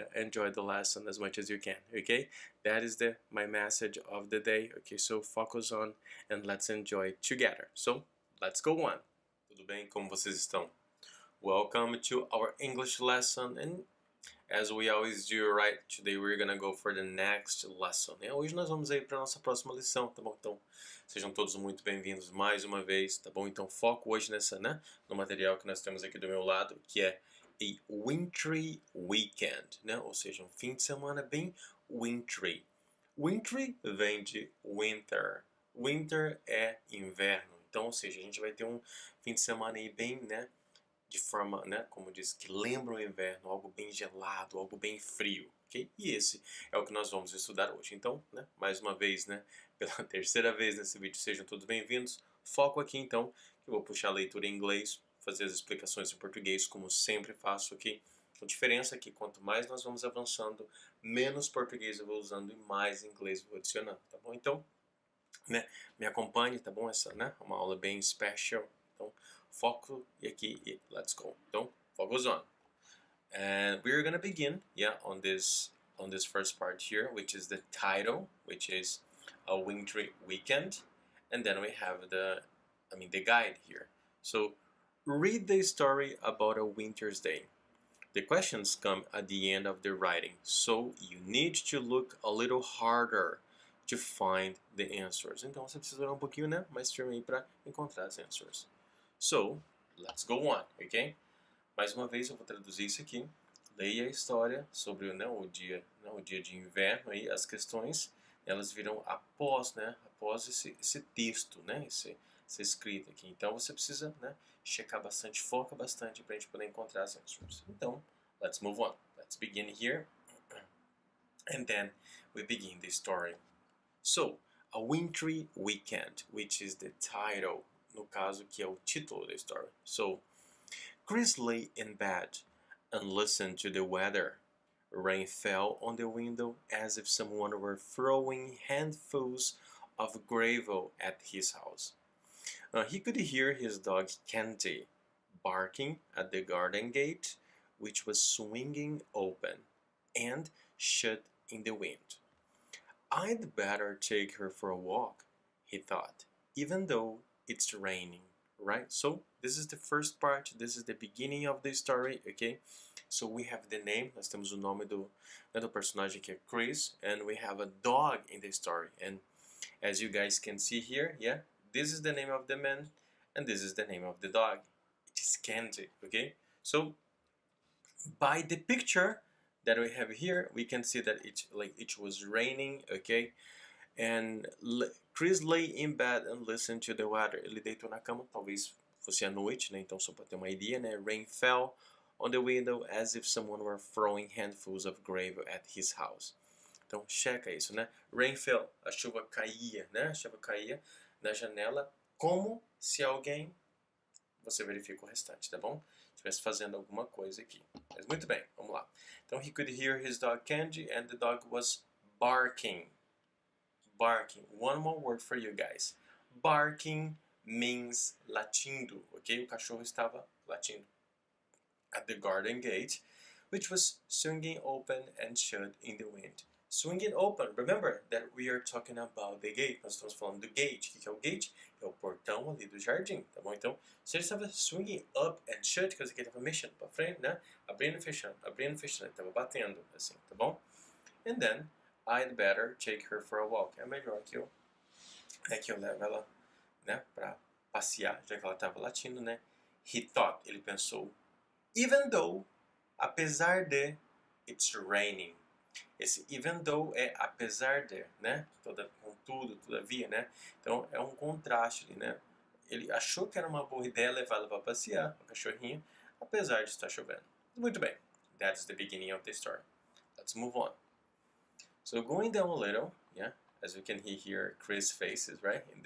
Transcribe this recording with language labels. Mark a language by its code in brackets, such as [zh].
[en] Enjoy the lesson as much as you can. Okay, that is my message of the day. Okay, so focus on and let's enjoy it together. So let's go on. [pt] Tudo bem? Como vocês estão? [en] Welcome to our English lesson, and as we always do, right, today we're gonna go for the next lesson. [pt] E hoje nós vamos aí para nossa próxima lição, tá bom? Então, sejam todos muito bem-vindos mais uma vez, tá bom? Então, foco hoje no material que nós temos aqui do meu lado, que é a wintry weekend, né? Ou seja, um fim de semana bem wintry. Wintry vem de winter. Winter é inverno. Então, ou seja, a gente vai ter um fim de semana aí bem, de forma, como diz, que lembra o inverno, algo bem gelado, algo bem frio, ok? E esse é o que nós vamos estudar hoje. Então, mais uma vez, pela terceira vez nesse vídeo, sejam todos bem-vindos. Foco aqui, então, que eu vou puxar a leitura em inglês, fazer as explicações em português, como sempre faço aqui. A diferença é que quanto mais nós vamos avançando, menos português eu vou usando e mais inglês eu vou adicionando, tá bom? Então, me acompanhe, tá bom? Essa, é uma aula bem special. Então, foco e aqui, [en] let's go. [pt] Então, [en] focus on. And we're gonna begin, on this first part here, which is the title, which is a wintry weekend, and then we have the guide here. So, read the story about a winter's day. The questions come at the end of the writing, so you need to look a little harder to find the answers. [pt] Então você precisa olhar um pouquinho, mais firme aí para encontrar as answers. [en] So, let's go on, ok? [pt] Mais uma vez eu vou traduzir isso aqui. Leia a história sobre o dia de inverno aí, as questões, elas virão após esse texto, essa escrita aqui. Então você precisa, checar bastante, foca bastante para a gente poder encontrar as answers. [en] Então, let's move on. Let's begin here. And then we begin the story. So, a wintry weekend, which is the title, [pt] no caso que é o título da história. [en] So, Chris lay in bed and listened to the weather. Rain fell on the window as if someone were throwing handfuls of gravel at his house. He could hear his dog Candy barking at the garden gate, which was swinging open and shut in the wind. I'd better take her for a walk, he thought, even though it's raining, right? So this is the first part, this is the beginning of the story, okay? So we have the name, [pt] nós temos o nome do personagem que é Chris, [en] and we have a dog in the story. And as you guys can see here, this is the name of the man, and this is the name of the dog. It is Candy, okay? So by the picture that we have here, we can see that it was raining, okay? And Chris lay in bed and listened to the weather. [pt] Ele deitou na cama, talvez fosse à noite, Então só para ter uma ideia, [en] Rain fell on the window as if someone were throwing handfuls of gravel at his house. [pt] Então checa isso, [en] Rain fell, [pt] a chuva caía, A chuva caía na janela como se alguém, você verifica o restante, tá bom? Estivesse fazendo alguma coisa aqui. Mas muito bem, vamos lá. [en] Então, he could hear his dog Candy and the dog was barking. Barking. One more word for you guys. Barking means latindo, ok? [pt] O cachorro estava latindo. [en] At the garden gate, which was swinging open and shut in the wind. Swinging open. Remember that we are talking about the gate. [pt] Nós estamos falando do gate. O que é o gate? É o portão ali do jardim, tá bom? Então, se ele estava [en] swinging up and shut, [pt] quer dizer que ele estava mexendo para frente, né? Abrindo e fechando, ele estava batendo, assim, tá bom? [en] And then, I'd better take her for a walk. [pt] É melhor que eu levo ela, né, para passear, já que ela estava latindo, né? [en] He thought, [pt] ele pensou, [en] even though, [pt] apesar de, [en] it's raining. [pt] Esse [en] even though [pt] é apesar de, né? Contudo, todavia, né? Então é um contraste ali, né? Ele achou que era uma boa ideia levá-la para passear, o cachorrinho, apesar de estar chovendo. Muito bem. [en] That's the beginning of the story. Let's move on. So going down a little, yeah, as we can hear Chris' faces, right?